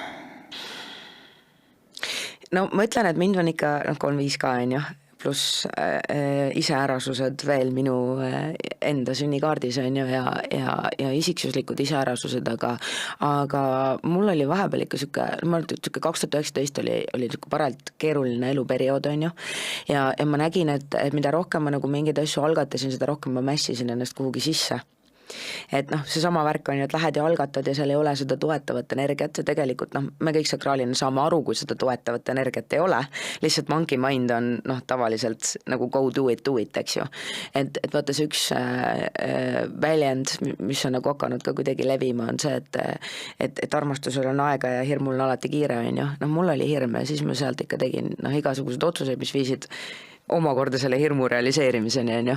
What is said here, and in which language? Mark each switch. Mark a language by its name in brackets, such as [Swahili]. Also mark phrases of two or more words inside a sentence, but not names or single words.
[Estonian] No ma ütlen, et mind on ikka 3-5 ka, on ju, pluss iseärasused veel minu enda sünnikaardis, on ju, ja isiksuslikud iseärasused, aga mul oli vahepeal ikka sihuke 2019 oli sihuke paralt keeruline eluperiood, on ju, ja ma nägin, et mida rohkem ma nagu mingeid asju algatasin, seda rohkem ma mässisin ennast kuhugi sisse. Et seesama värk on ju, et lähed ja algatad ja seal ei ole seda toetavat energiat ja tegelikult me kõik sakraalina saame aru, kui seda toetavat energiat ei ole, lihtsalt [English] monkey mind [Estonian] on tavaliselt nagu [English] go do it, [Estonian] eks ju. Et vaata see üks väljend, mis on nagu hakanud ka kuidagi levima, on see, et armastusel on aega ja hirmul on alati kiire, on ju. Mul oli hirm ja siis ma sealt ikka tegin igasugused otsuseid, mis viisid omakorda selle hirmu realiseerimiseni, on ju.